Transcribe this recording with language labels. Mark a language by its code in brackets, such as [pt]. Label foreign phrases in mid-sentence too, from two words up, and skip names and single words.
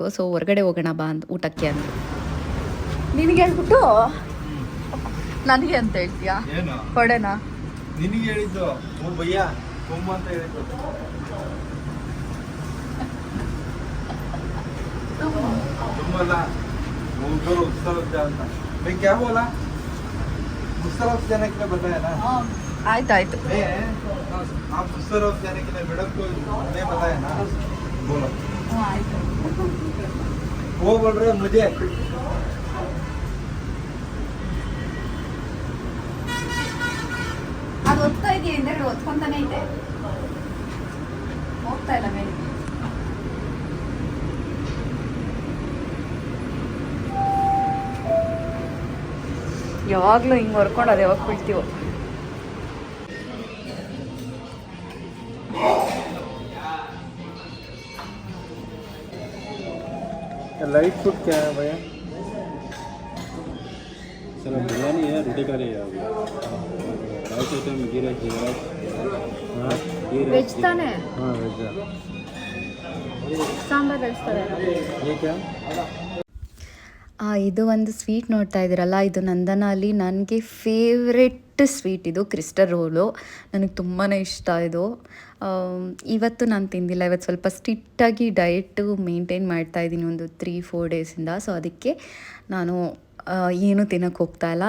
[kn] ಸೊ ಹೊರಗಡೆ ಹೋಗೋಣ ಬಾ ಅಂತ ಊಟಕ್ಕೆ ಅಂದರು. ನಿನಗೆ ಹೇಳ್ಬಿಟ್ಟು ನನಗೆ ಅಂತ ಹೇಳ್ತೀಯಾ? ಕೊಡೆನಾ? ನಿನಗೆ ಹೇಳಿದ್ದು ಭಯ್ಯ ಬೊಮ್ಮ ಅಂತ ಹೇಳಿದ್ದು. [hi] ತುಂಬಲ್ಲ उत्सव ಅಂತ मैं क्या बोला? उत्सव जाने के लिए बताया ना? [kn] ಆಯ್ತಾಯ್ತು. [hi] आप उत्सव जाने के लिए मैडम को मैं बताया ना? बोलो. [kn] ಆಯ್ತು. [hi] वो बोल रहे मुझे. [kn] ಅದು ಓದ್ತಾ ಇದೆಯಾ? ಹಿಂದೆಗಡೆ ಓದ್ಕೊಂತಾನೆ ಇದೆ, ಹೋಗ್ತಾ ಇಲ್ಲ ಮೇಲೆ. ಯಾವಾಗಲೂ ಹಿಂಗೆ ಹೊರ್ಕೊಂಡು ಅದು ಯಾವಾಗ ಬಿಡ್ತೀವೋ. [en] light food [hi] क्या है भैया? सर बिरयानी है, रोटी का रही है [en] rice item [hi] गिरा जीरा। हाँ [kn] ವೆಜ್ ತಾನೆ? [hi] हाँ वेज है। [kn] ಸಾಂಬಾರ್ ಕಳಿಸ್ತಾರೆ. [hi] ये क्या? [kn] ಇದು ಒಂದು ಸ್ವೀಟ್ ನೋಡ್ತಾ ಇದ್ದೀರಲ್ಲ, ಇದು ನಂದನಲ್ಲಿ ನನಗೆ [en] favourite sweet [kn] ಇದು ಕ್ರಿಸ್ಟಲ್ ರೋಲು. ನನಗೆ ತುಂಬಾ ಇಷ್ಟ ಇದು. ಇವತ್ತು ನಾನು ತಿಂದಿಲ್ಲ, ಇವತ್ತು ಸ್ವಲ್ಪ ಸ್ಟ್ರಿಕ್ಟಾಗಿ [en] diet maintain [kn] ಮಾಡ್ತಾಯಿದ್ದೀನಿ ಒಂದು 3-4 ಡೇಸಿಂದ. ಸೊ ಅದಕ್ಕೆ ನಾನು ಏನೂ ತಿನ್ನೋಕ್ಕೆ ಹೋಗ್ತಾ ಇಲ್ಲ.